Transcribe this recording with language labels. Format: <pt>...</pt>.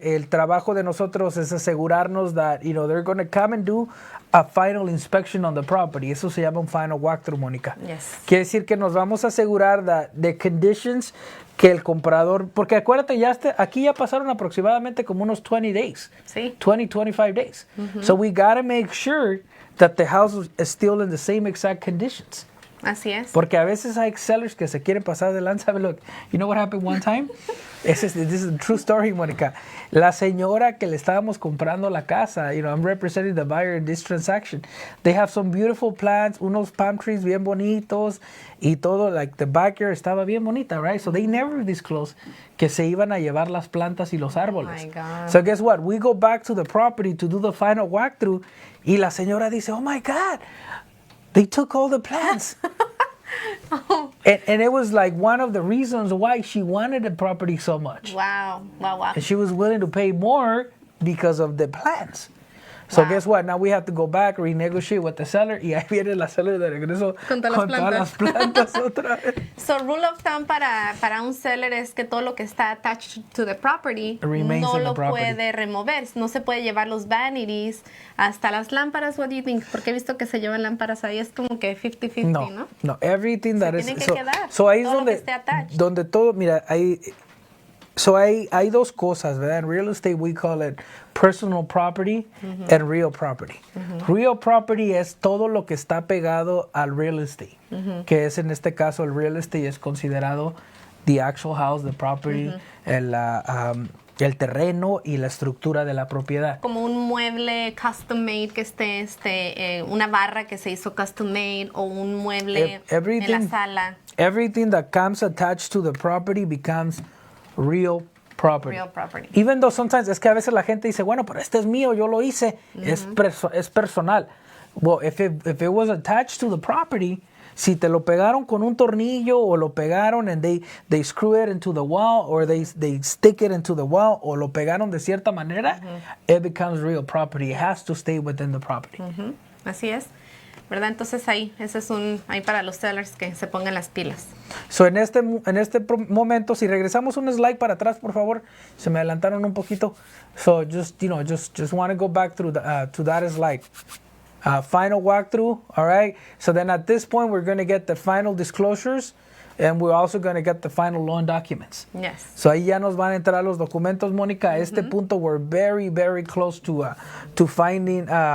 <es>El trabajo de nosotros es asegurarnos</es> <en>that, they're going to come and do a final inspection on the property.</en> <es>Eso se llama un final walkthrough, Mónica.</es> <en>Yes.</en> <es>Quiere decir que nos vamos a asegurar</es> <en>that the conditions</en> <es>que el comprador, porque acuérdate, aquí ya pasaron aproximadamente como unos 20 days. Sí.</es> <en>25 days. So we got to make sure that the house is still in the same exact conditions.</en> <es>Así es. Porque a veces hay sellers que se quieren pasar de lanza.</es> <en>Look, you know what happened one time? This is a true story, Mónica.</en> <es>La señora que le estábamos comprando la casa,</es> <en>I'm representing the buyer in this transaction. They have some beautiful plants, unos palm trees</en> <es>bien bonitos y todo,</es> <en>like the backyard</en> <es>estaba bien bonita,</es> <en>right? So they never disclosed</en> <es>que se iban a llevar las plantas y los árboles.</es> <en>Oh my God. So guess what? We go back to the property to do the final walkthrough</en> <es>y la señora dice,</es> <en>oh my God, they took all the plants. And it was like one of the reasons why she wanted the property so much. Wow. And she was willing to pay more because of the plants. So guess what? Now we have to go back, renegotiate with the seller.</en> <es>Y ahí viene la seller de regreso Con todas las plantas otra vez.</es> <en>So rule of thumb</en> <es>para un seller es que todo lo que está</es> <en>attached to the property Remains</en> <es>no</es> <en>in the</en> <es>lo</es> <en>property.</en> <es>puede remover. No se puede llevar los vanities hasta las lámparas.</es> <en>What do you think?</en> <es>Porque he visto que se llevan lámparas ahí. Es como que 50-50, ¿no?</es> <en>No, everything that is...</en> <es>Tiene que quedar. So ahí es Todo lo que esté attached. donde todo, mira, hay dos cosas, ¿verdad?</es> <en>En real estate we call it personal property and real property.</en> <es>Real property es todo lo que está pegado al real estate, que es en este caso el real estate es considerado</es> <en>the actual house, the property,</en> <es>el terreno y la estructura de la propiedad. Como un mueble custom made que esté, una barra que se hizo custom made o un mueble en la sala.</es> <en>Everything that comes attached to the property becomes real property. Real property. Even though sometimes,</en> <es>es que a veces la gente dice, bueno, pero este es mío, yo lo hice, es personal.</es> <en>Well, if it was attached to the property,</en> <es>si te lo pegaron con un tornillo</es> <en>o lo pegaron and they screw it into the wall or they stick it into the wall</en> <es>o lo pegaron de cierta manera,</es> <en>it becomes real property. It has to stay within the property.</en> <es>Así es. ¿Verdad? Entonces ese es ahí para los sellers que se pongan las pilas. So en este momento, si regresamos un slide para atrás, por favor, se me adelantaron un poquito.</es> <en>So just want to go back to that slide. Final walkthrough, all right? So then at this point, we're going to get the final disclosures and we're also going to get the final loan documents. Yes.</en> <es>So ahí ya nos van a entrar los documentos, Mónica. A este punto,</es> <en>we're very, very close to finding...</en>